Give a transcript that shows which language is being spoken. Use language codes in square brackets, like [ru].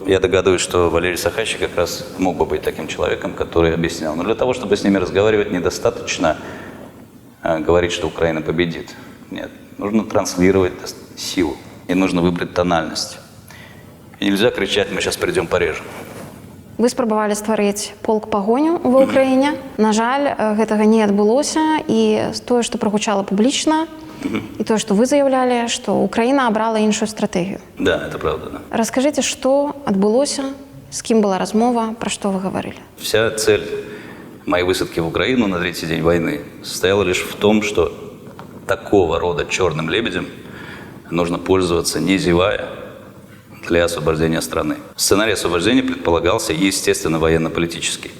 [ru] Я догадываюсь, что Валерий Сахащик как раз мог бы быть таким человеком, который объяснял. Но для того, чтобы с ними разговаривать, недостаточно говорить, что Украина победит. Нет, нужно транслировать силу, и нужно выбрать тональность. И нельзя кричать: мы сейчас придем порежем. [be] Вы спрабавалі стварыць полк пагоню ва ўкраіне. На жаль, гэтага не адбылося, і тое, што прагучала публічна, і тое, што вы заявлялі, што Украіна абрала іншую стратэгію. [ru] Да, это правда, да. [be] Раскажыце, што адбылося, з кім была размова, пра што вы гаварылі? [ru] Вся цель моей высадки в Украину на третий день войны состояла лишь в том, что такого рода черным лебедем нужно пользоваться, не зевая, для освобождения страны. Сценарий освобождения предполагался, естественно, военно-политический.